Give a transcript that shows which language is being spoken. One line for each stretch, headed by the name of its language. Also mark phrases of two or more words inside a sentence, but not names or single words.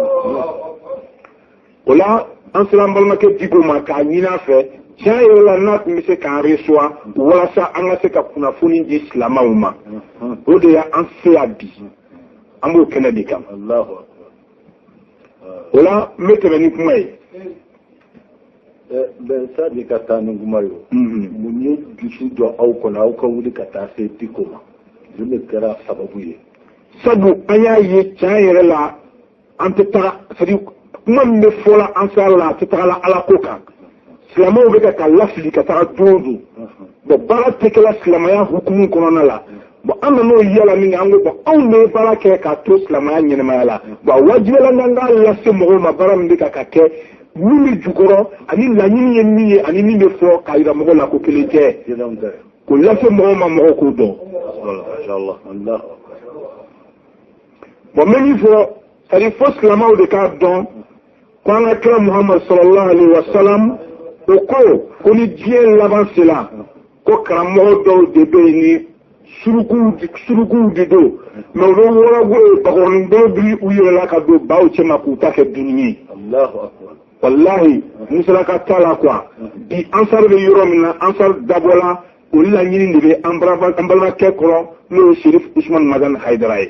Bambara: o la an sera an balimakɛ Diko ma k'a ɲini a fɛ tiɲɛ yɛrɛ la n'a tun bɛ se k'an reçoit walasa an ka se ka kunnafoni di silamɛw ma o de y'an se yan bi an b'o kɛnɛ de kan o la n bɛ tɛmɛ ni kuma ye. bɛn sadi ka taa ni kuma ye o mun ye dusu jɔ aw kɔnɔ aw ka wuli ka taa se Diko ma mun de kɛra sababu ye. sabu an y'a ye tiɲɛ yɛrɛ la an tɛ taga c'est-à-dire kuma min bɛ fɔla Ansar la a tɛ taga la ala ko kan silamɛw bɛ ka lafili ka taga don o don bon baara tɛ kɛla silamɛya hukumu kɔnɔna la bon an nan'o yala min kɛ an ko bon anw de ye baara kɛ k'a to silamɛya ɲɛnɛmaya la bon a wajibiyala n k'a lase mɔgɔw ma baara min bɛ ka kɛ min bɛ jukɔrɔ ani laɲini ye min ye ani min bɛ fɔ k'a jira mɔgɔw la ko kelen tɛ k'o lase mɔgɔw ma mɔgɔw k'o dɔn. bon n bɛ min fɔ c'est-à-dire fo silamɛw de k'a dɔn ko an ka kira Muhammad
Arabic: صلى الله عليه وسلم
Bambara: o ko ni diɲɛ laban sera ko karamɔgɔ dɔw de bɛ yen ni surukuw de don mais u bɛ wɔɔrɔ bakɔrɔnin dɔw bi u yɛrɛ la ka don baw cɛma k'u ta kɛ dumuni ye. walahi musalaka t'a la quoi bi Ansar bɛ yɔrɔ min na Ansar dabɔla o laɲini de bɛ an balimakɛ kɔrɔ n'o ye Cherif Usman Mazan Haidara ye.